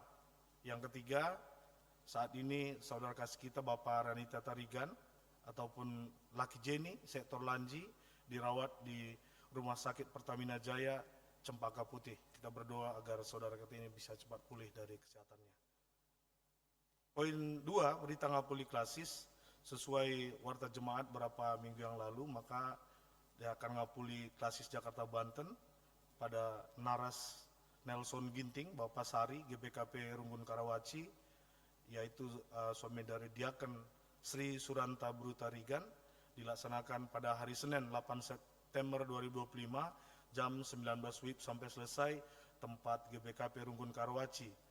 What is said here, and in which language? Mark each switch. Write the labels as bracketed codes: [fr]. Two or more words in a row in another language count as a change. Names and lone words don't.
[id] Yang ketiga, saat ini saudara kasih kita Bapak Ranita Tarigan, ataupun Laki Jenny, Sektor Lanji, dirawat di Rumah Sakit Pertamina Jaya, Cempaka Putih. Kita berdoa agar saudara kita ini bisa cepat pulih dari kesehatannya. Poin 2, berita ngapuli klasis, sesuai warta jemaat berapa minggu yang lalu, maka dia akan ngapuli klasis Jakarta Banten pada Naras Nelson Ginting, Bapak Sari, GBKP Runggun Karawaci, yaitu suami dari Diaken Sri Suranta Brutarigan, dilaksanakan pada hari Senin 8 September 2025 jam 19 WIB sampai selesai, tempat GBKP Runggun Karawaci.